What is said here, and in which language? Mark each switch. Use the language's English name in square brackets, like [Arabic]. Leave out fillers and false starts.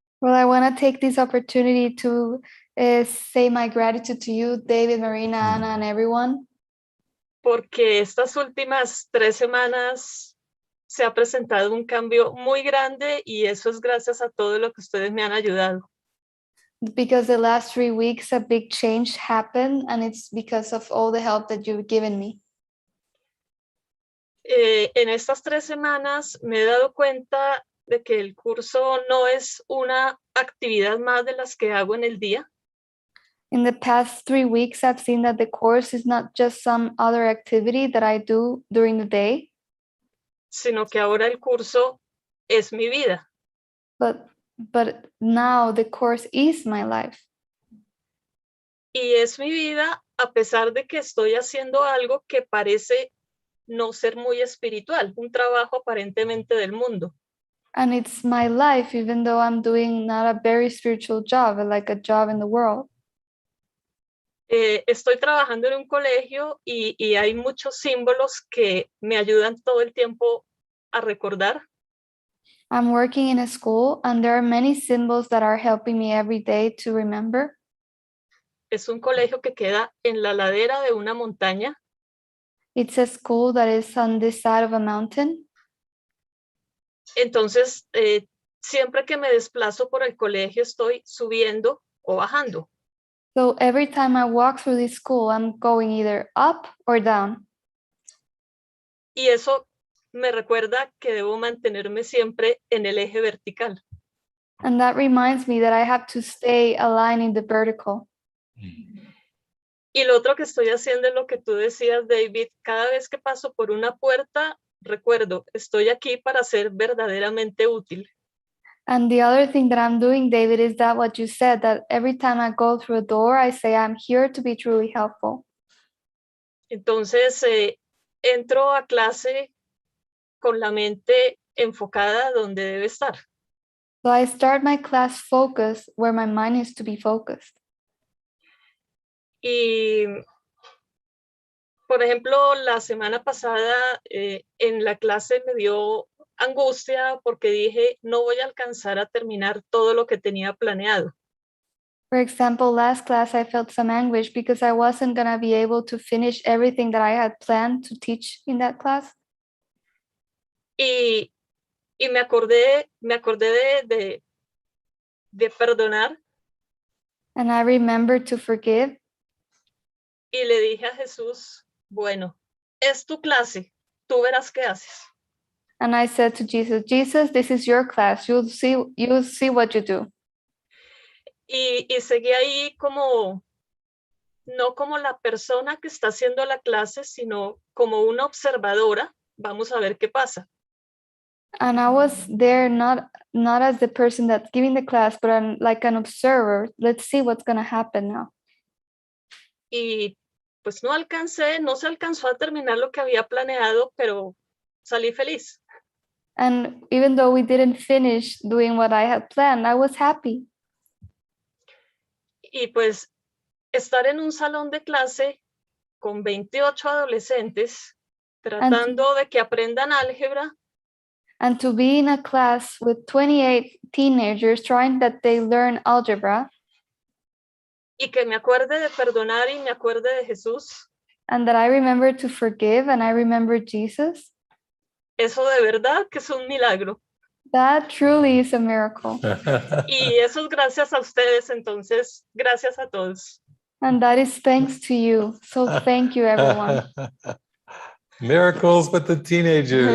[English] Well, I want to take this opportunity to say my gratitude to you, David, Marina, Ana, and everyone. [Spanish] Porque estas últimas 3 semanas se ha presentado un cambio muy grande y eso es gracias a todo lo que ustedes me han ayudado. [English] Because the last 3 weeks, a big change happened, and it's because of all the help that you've given me. [Spanish] En estas 3 semanas me he dado cuenta de que el curso no es una actividad más de las que hago en el día. [English] In the past 3 weeks, I've seen that the course is not just some other activity that I do during the day, [Spanish] sino que ahora el curso es mi vida. [English] But now the course is my life. [Spanish] Y es mi vida a pesar de que estoy haciendo algo que parece no ser muy espiritual, un trabajo aparentemente del mundo. [English] And it's my life, even though I'm doing not a very spiritual job, like a job in the world. [Spanish] Estoy trabajando en un colegio y hay muchos símbolos que me ayudan todo el tiempo a recordar. [English] I'm working in a school and there are many symbols that are helping me every day to remember. [Spanish] Es un colegio que queda en la ladera de una montaña. [English] It's a school that is on this side of a mountain. [Spanish] Entonces, siempre que me desplazo por el colegio estoy subiendo o bajando. [English] So every time I walk through this school, I'm going either up or down. [Spanish] Y eso me recuerda que debo mantenerme siempre en el eje vertical. [English] And that reminds me that I have to stay aligned in the vertical. [Spanish] Y lo otro que estoy haciendo es lo que tú decías, David. Cada vez que paso por una puerta, recuerdo, estoy aquí para ser verdaderamente útil. [English] And the other thing that I'm doing, David, is that what you said, that every time I go through a door, I say I'm here to be truly helpful. [Spanish] Entonces, entro a clase con la mente enfocada donde debe estar. [English] So I start my class focused where my mind is to be focused. [Spanish] Y, por ejemplo, la semana pasada en la clase me dio angustia porque dije, no voy a alcanzar a terminar todo lo que tenía planeado. [English] For example, last class I felt some anguish because I wasn't going to be able to finish everything that I had planned to teach in that class. [Spanish] Y Y me acordé de perdonar [English] And I remember to forgive. [Spanish] y le dije a Jesús, bueno, es tu clase, tú verás qué haces. [English] And I said to Jesus, Jesus, this is your class. You'll see what you do. [Spanish] Y seguí ahí como, no como la persona que está haciendo la clase, sino como una observadora. Vamos a ver qué pasa. [English] And I was there not as the person that's giving the class, but like an observer. Let's see what's going to happen now. [Spanish] Y pues no se alcanzó a terminar lo que había planeado, pero salí feliz. [English] And even though we didn't finish doing what I had planned, I was happy. [Spanish] Y pues estar en un salón de clase con 28 adolescentes tratando de que aprendan álgebra. [English] And to be in a class with 28 teenagers trying that they learn algebra. [Spanish] Y que me acuerde de perdonar y me acuerde de Jesús. [English] And that I remember to forgive and I remember Jesus. [Spanish] Eso de verdad que es un milagro. [English] That truly is a miracle. [Spanish] Y eso es gracias a ustedes, entonces, gracias a todos. [English] And that is thanks to you. So thank you, everyone. Miracles with the teenagers.